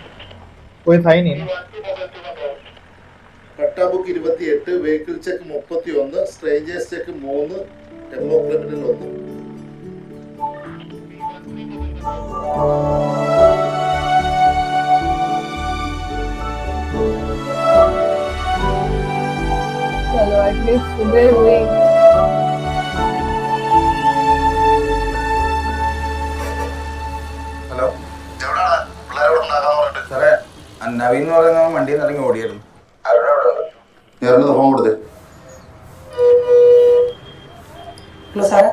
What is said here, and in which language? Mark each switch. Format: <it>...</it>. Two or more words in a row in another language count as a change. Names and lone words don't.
<hi>कोई था ही नहीं ना।</hi> <en>Patta book 28, vehicle check 31, strangers check 3, MO criminal 1.</en> <hi>चलो एटलीस्ट सुबह हुई।</hi> <ml>ഹലോ സാറേ, നവീൻ എന്ന് പറയുന്ന വണ്ടിയിൽ നിന്ന് ഇറങ്ങി ഓടിയായിരുന്നു. ഞാനൊന്ന് ഫോൺ കൊടുത്തേ. ഹലോ സാറേ.</ml>